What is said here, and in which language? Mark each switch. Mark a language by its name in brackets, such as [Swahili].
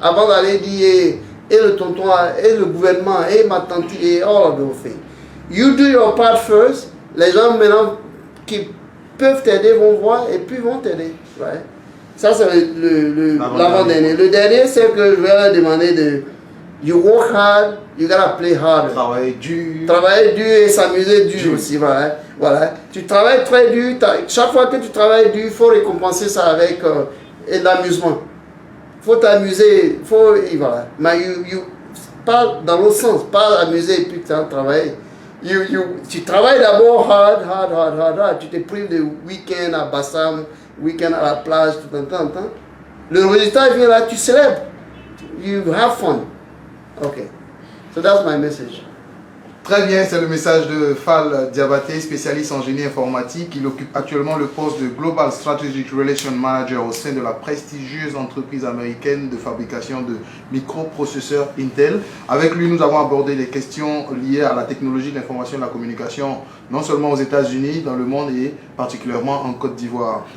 [French] Avant d'aller dire, et le tonton, et le gouvernement, et ma tante, et [English] all of those things. You do your part first. [French] Les gens maintenant qui peuvent t'aider vont voir et puis vont t'aider. [English] Right? [French] Ça, c'est l'avant-dernier. Le dernier, c'est que je vais leur demander de. [English] You work hard, you gotta play hard. [French] Travailler dur. Travailler dur et s'amuser dur aussi. Voilà. Tu travailles très dur. Chaque fois que tu travailles dur, il faut récompenser ça avec de l'amusement. Il faut t'amuser. Voilà. Mais pas dans l'autre sens. Pas amuser et puis travailler. Tu travailles d'abord hard. Tu te prives de week-end à Bassam, week-end à la plage, tout un temps. Le résultat vient là, tu célèbres. [English] You have fun. Okay, so that's my message. [French] Très bien, c'est le message de Fall Diabaté, spécialiste en génie informatique. Il occupe actuellement le poste de Global Strategic Relation Manager au sein de la prestigieuse entreprise américaine de fabrication de microprocesseurs Intel. Avec lui, nous avons abordé les questions liées à la technologie de l'information et de la communication, non seulement aux États-Unis, dans le monde et particulièrement en Côte d'Ivoire.